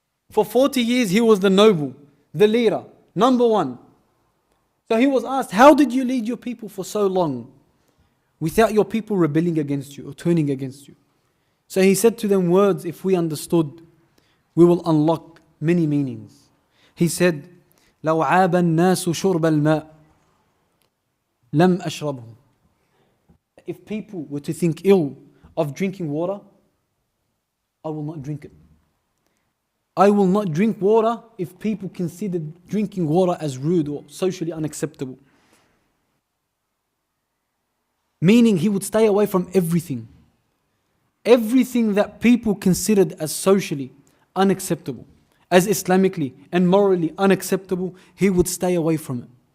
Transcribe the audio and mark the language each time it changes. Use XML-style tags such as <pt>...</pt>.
<en>For 40 years he was the noble, the leader, number one. So he was asked, how did you lead your people for so long without your people rebelling against you or turning against you? So he said to them words, if we understood, we will unlock many meanings. He said,</en> <ar>لو عاب الناس شرب الماء لم أشربه.</ar> <en>If people were to think ill of drinking water, I will not drink it. I will not drink water if people considered drinking water as rude or socially unacceptable. Meaning he would stay away from everything. Everything that people considered as socially unacceptable, as Islamically and morally unacceptable, he would stay away from it.</en>